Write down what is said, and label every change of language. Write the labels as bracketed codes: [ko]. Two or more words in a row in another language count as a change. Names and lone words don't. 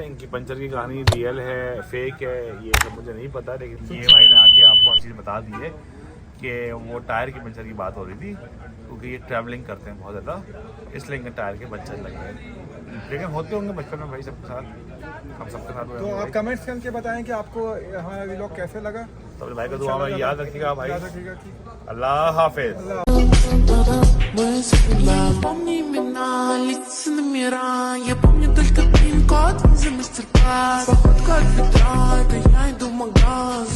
[hi] इनकी पंचर की कहानी रियल है फेक है ये सब मुझे नहीं पता, लेकिन ये भाई ने आके आपको हर चीज़ बता दी है कि वो टायर की पंचर की बात हो रही थी, क्योंकि ये ट्रैवलिंग करते हैं बहुत ज़्यादा, इसलिए इनके टायर के पंचर लगे हैं। लेकिन होते होंगे बचपन में भाई सबके साथ, हम सबके साथ हुए तो होंगे आप कमेंट्स करके बताएं कि आपको हमारा व्लॉग कैसे लगा। भाई। तो भाई का दुआ में याद रखिएगा भाई। याद रखिएगा कि अल्लाह हाफिज़। [ru] Помни имена, лица номера. Я помню только пин-код за мастер-класс. Походка от ветра, это я иду в магаз.